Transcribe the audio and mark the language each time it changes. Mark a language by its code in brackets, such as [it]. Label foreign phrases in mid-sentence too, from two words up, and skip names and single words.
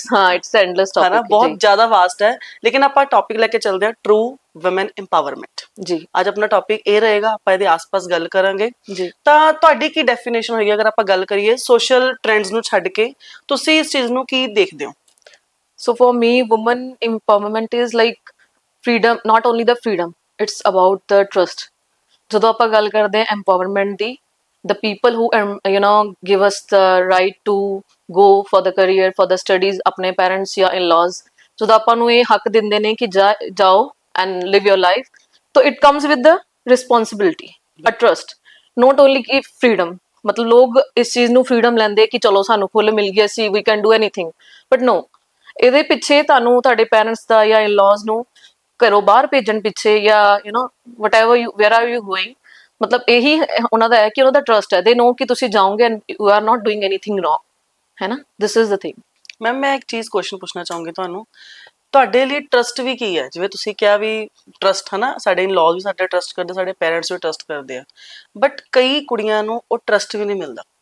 [en] ਹਾਂ, it's endless topic, [pa] ਹਨਾ, ਬਹੁਤ ਜ਼ਿਆਦਾ ਵਾਸਟ ਹੈ। ਲੇਕਿਨ ਆਪਾਂ ਟੌਪਿਕ ਲੈ ਕੇ ਚੱਲਦੇ ਹਾਂ [en] true woman empowerment. [pa] ਜੀ, ਅੱਜ ਆਪਣਾ ਟੌਪਿਕ ਇਹ ਰਹੇਗਾ, ਆਪਾਂ ਇਹਦੇ ਆਸ-ਪਾਸ ਗੱਲ ਕਰਾਂਗੇ। ਜੀ, ਤਾਂ ਤੁਹਾਡੀ ਕੀ ਡੈਫੀਨੇਸ਼ਨ ਹੋਈ ਅਗਰ ਆਪਾਂ ਗੱਲ ਕਰੀਏ [en] social trends [pa] ਨੂੰ ਛੱਡ ਕੇ, ਤੁਸੀਂ ਇਸ ਚੀਜ਼ ਨੂੰ ਕੀ ਦੇਖਦੇ ਹੋ? [en] So for me, woman empowerment is like freedom, not only the freedom, it's about the trust। [pa] ਜਦੋਂ ਆਪਾਂ ਗੱਲ ਕਰਦੇ ਹਾਂ empowerment ਦੀ, [en] the people who give us the right to go for the career, for the studies, [pa] ਆਪਣੇ parents ਜਾਂ in-laws, ਜਦੋਂ ਆਪਾਂ ਨੂੰ ਇਹ ਹੱਕ ਦਿੰਦੇ ਨੇ ਕਿ ਜਾਓ [en] and live your life, so it comes with the responsibility, a trust, not only ਕਿ freedom। [pa] ਮਤਲਬ ਲੋਕ ਇਸ ਚੀਜ਼ ਨੂੰ freedom ਲੈਂਦੇ ਕਿ ਚਲੋ ਸਾਨੂੰ ਖੁੱਲ੍ਹ ਮਿਲ ਗਈ, ਅਸੀਂ [en] we can do anything, but no, [pa] ਇਹਦੇ ਪਿੱਛੇ ਤੁਹਾਨੂੰ ਤੁਹਾਡੇ ਪੈਰੈਂਟਸ ਦਾ ਜਾਂ ਇਨ-ਲॉज ਨੂੰ ਘਰੋਂ ਬਾਹਰ ਭੇਜਣ ਪਿੱਛੇ ਜਾਂ [en] whatever you, where are you going, [pa] ਮਤਲਬ ਇਹੀ ਉਹਨਾਂ ਦਾ ਹੈ ਕਿ ਉਹਨਾਂ ਦਾ ਟਰਸਟ ਹੈ, [en] they know [pa] ਕਿ ਤੁਸੀਂ ਜਾਓਗੇ [en] and you are not doing anything wrong, [pa] ਹੈ ਨਾ। [en] this is the thing. [pa] ਮੈਮ, ਮੈਂ ਇੱਕ ਚੀਜ਼ ਕੁਐਸਚਨ ਪੁੱਛਣਾ ਚਾਹੂੰਗੀ ਤੁਹਾਨੂੰ, ਤੁਹਾਡੇ ਲਈ ਟਰਸਟ ਵੀ ਕੀ ਹੈ? ਜਿਵੇਂ ਤੁਸੀਂ ਕਿਹਾ ਵੀ ਟਰਸਟ, ਹਨਾ, ਸਾਡੇ ਇਨ-ਲॉज ਵੀ ਸਾਡੇ ਟਰਸਟ ਕਰਦੇ, ਸਾਡੇ ਪੈਰੈਂਟਸ ਵੀ ਟਰਸਟ ਕਰਦੇ ਆ, ਬਟ ਕਈ ਕੁੜੀਆਂ ਨੂੰ ਉਹ ਟਰਸਟ ਵੀ ਨਹੀਂ ਮਿਲਦਾ।